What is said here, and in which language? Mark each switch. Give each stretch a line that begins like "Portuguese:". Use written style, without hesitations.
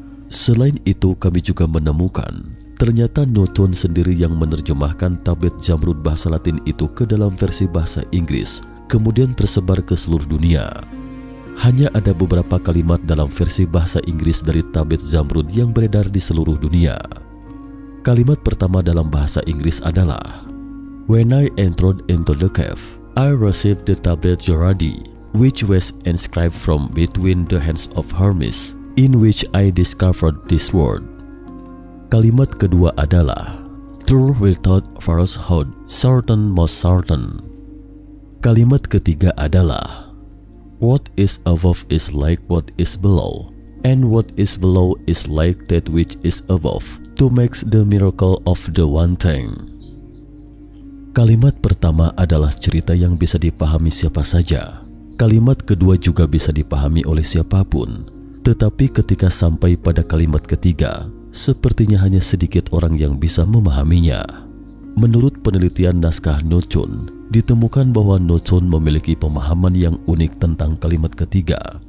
Indonesian: Selain itu, kami juga menemukan ternyata Newton sendiri yang menerjemahkan tablet Zamrud bahasa Latin itu ke dalam versi bahasa Inggris, kemudian tersebar ke seluruh dunia. Hanya ada beberapa kalimat dalam versi bahasa Inggris dari tablet Zamrud yang beredar di seluruh dunia. Kalimat pertama dalam bahasa Inggris adalah,
English: "When I entered into the cave, I received the tablet Zoradi, which was inscribed from between the hands of Hermes, in which I discovered this word."
Indonesian: Kalimat kedua adalah,
English: "Truth without falsehood, certain most certain."
Indonesian: Kalimat ketiga adalah,
English: "What is above is like what is below, and what is below is like that which is above, to make the miracle of the one thing."
Indonesian: Kalimat pertama adalah cerita yang bisa dipahami siapa saja. Kalimat kedua juga bisa dipahami oleh siapapun. Tetapi ketika sampai pada kalimat ketiga, sepertinya hanya sedikit orang yang bisa memahaminya. Menurut penelitian naskah Newton, ditemukan bahwa Newton memiliki pemahaman yang unik tentang kalimat ketiga.